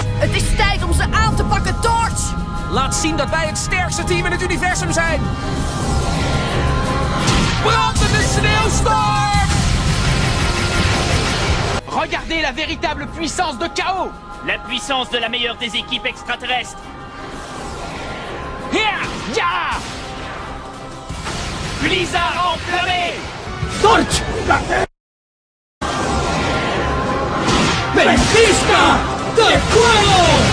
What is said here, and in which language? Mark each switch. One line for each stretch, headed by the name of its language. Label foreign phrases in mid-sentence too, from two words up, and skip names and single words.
Dutch: Het is tijd om ze aan te pakken, Torch! Laat zien dat wij het sterkste team in het universum zijn! Brandende sneeuwstorm!
French: Regardez la véritable puissance de Chaos! La puissance de la meilleure des équipes extraterrestres.
Dutch: Ja!
French: Blizzard enflammé! Torch!
Spanish: ¡Ventisca de fuego!